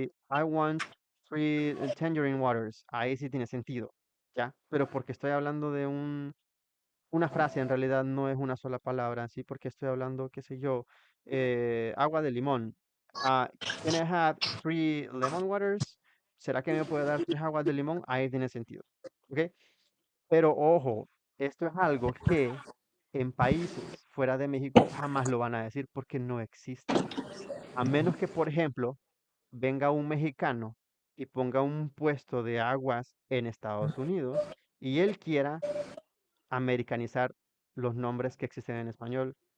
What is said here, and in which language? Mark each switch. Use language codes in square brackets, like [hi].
[en] I want three tangerine waters. [es] Ahí sí tiene sentido, ¿ya? Pero porque estoy hablando de una frase, en realidad no es una sola palabra, ¿sí? Porque estoy hablando, qué sé yo, agua de limón. [en] Ah, can I have three lemon waters? [es] ¿Será que me puede dar tres aguas de limón? Ahí tiene sentido, ¿ok? Pero ojo, esto es algo que en países fuera de México jamás lo van a decir porque no existe. A menos que, por ejemplo, venga un mexicano y ponga un puesto de aguas en Estados Unidos y él quiera americanizar los nombres que existen en español.